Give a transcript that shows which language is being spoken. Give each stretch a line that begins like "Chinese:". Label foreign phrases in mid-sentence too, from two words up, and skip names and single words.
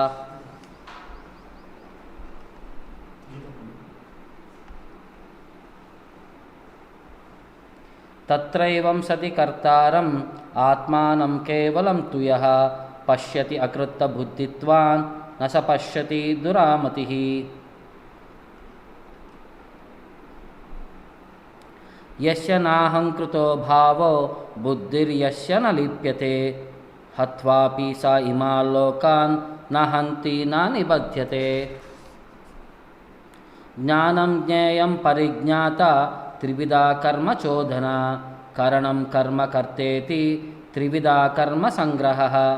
Sanskrit: तत्रैवं सति कर्तारं आत्मानं केवलं तु यः पश्यति अकृत्त बुद्धित्वान् न स पश्यति दुर्मतिः. यस्य नाहंकृतो भावो बुद्धिर्यस्य न लिप्यते हत्वापि स इमान् लोकान् न हन्ति न निबध्यते। ज्ञानं ज्ञेयं परिज्ञाता त्रिविधा कर्म चोदना, करणं कर्म कर्तेति त्रिविधा कर्म संग्रहः।